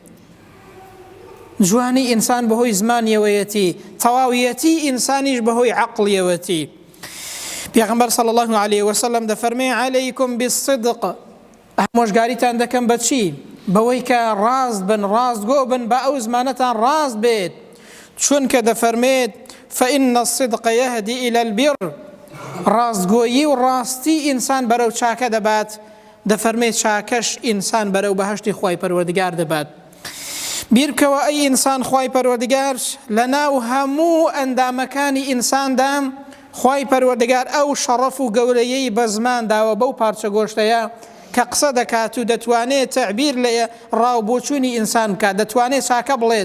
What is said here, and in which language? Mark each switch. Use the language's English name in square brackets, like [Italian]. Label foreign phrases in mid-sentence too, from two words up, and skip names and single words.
[Central Kurdish] جوانی ئینسان بەهۆی زمانیەوەیەتی، تەواویەتی ئینسانیش بەهۆی عەقڵیەوەتی. پێغەمبەر [Arabic] صلی الله عليه وسلم [Central Kurdish] دەفەرمێ: [Arabic] عەلەیکم بالصدق. [Central Kurdish] ئامۆژگاریتان دەکەم بە چی؟ بەوەی کە ڕاست بن، ڕاستگۆ بن، بە ئەو زمانەتان ڕاست بێت، چونکە دەفەرمێت: [Arabic] فإن الصدق يهدي إلى البر. [Central Kurdish] ڕاستگۆیی و ڕاستی ئینسان بەرەو چاکە دەبات، دەفەرمێت چاکەش ئینسان بەرەو بەهەشتی خوای پەروەردگار دەبات. بیرکەوە ئەی ئینسان، خوای پەروەردگار لە ناو هەموو ئەندامەکانی ئینساندا خوای پەروەردگار ئەو شەڕەف و گەورەیەی بە زمان داوە بەو پارچە گۆشتەیە کە قسە دەکات و دەتوانێت تعبیر لە ڕاوبۆچوونی ئینسان بکات، دەتوانێت چاکە بڵێت.